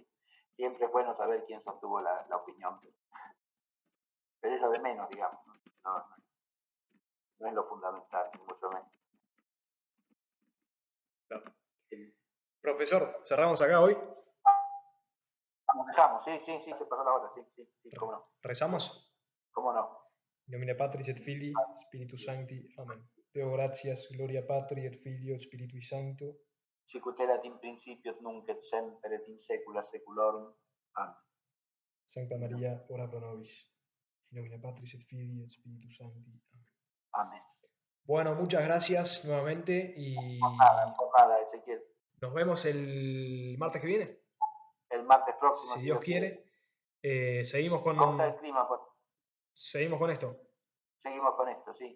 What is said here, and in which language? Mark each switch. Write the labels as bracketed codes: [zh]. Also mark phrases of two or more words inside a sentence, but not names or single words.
[es] Siempre es bueno saber quién sostuvo la opinión, pero es lo de menos, digamos, no es lo fundamental, ni mucho menos. Claro. Profesor, ¿cerramos acá hoy? Dejamos, sí, se pasó la hora, sí, cómo no. ¿Rezamos? ¿Cómo no? [la] In nomine Patris et Filii, Spiritus Sancti. Amén. Deo gratias, gloria Patri et Filio et Spiritui Sancto. Sicut erat in principio et nunc et semper et in saecula saeculorum. Amén. Sancta María, ora pro nobis. In nomine Patris et Filii et Spiritus Sancti. Amén. Amén. [es] Bueno, muchas gracias nuevamente y Por nada, Ezequiel. nos vemos el martes que viene. El martes próximo, Si Dios quiere. Seguimos con... ¿Cómo está el clima? Seguimos con esto. Seguimos con esto, sí.